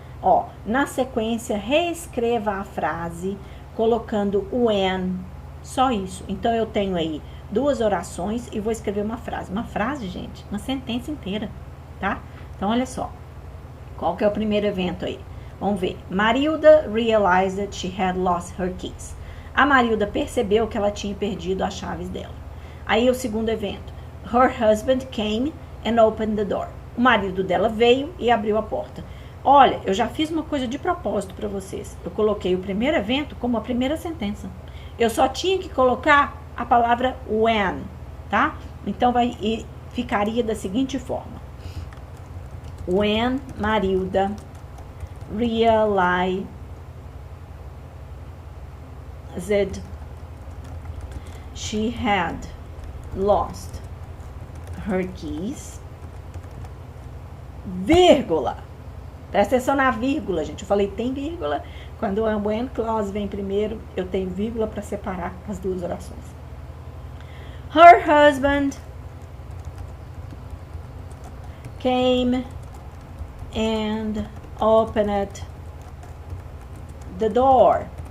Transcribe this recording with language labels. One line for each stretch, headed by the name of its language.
Portuguese: Ó, na sequência, reescreva a frase colocando when, só isso. Então, eu tenho aí duas orações e vou escrever uma frase. Uma frase, gente, uma sentença inteira, tá? Então, olha só. Qual que é o primeiro evento aí? Vamos ver.
English: Marilda realized that she had lost her keys.
Portuguese: A Marilda percebeu que ela tinha perdido as chaves dela. Aí, o segundo evento.
English: Her husband came and opened the door.
Portuguese: O marido dela veio e abriu a porta. Olha, eu já fiz uma coisa de propósito para vocês. Eu coloquei o primeiro evento como a primeira sentença. Eu só tinha que colocar a palavra when, tá? Então, ficaria da seguinte forma.
English: When Marilda realized she had lost her keys,
Portuguese: vírgula. Presta atenção na vírgula, gente. Eu falei tem vírgula. Quando a when clause vem primeiro, eu tenho vírgula para separar as duas orações.
English: Her husband came and opened the door.